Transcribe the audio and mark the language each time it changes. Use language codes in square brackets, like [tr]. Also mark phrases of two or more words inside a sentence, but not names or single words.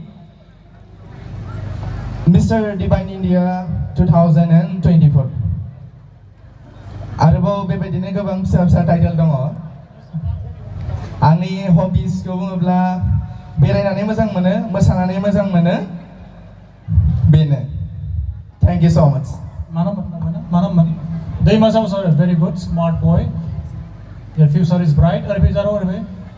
[brx] मिस्टार डिवाइन इन्डिया 2024 आरोबाव बेबायदिनो गोबां फिसा फिसा टाइटेल दङ आंनि हबिसखौ बुङोब्ला बेरायनानै मोजां मोनो मोसानानै मोजां मोनो बेनो [en] thank you so much Manam They must also a very good smart boy. Your future is bright. Or if you are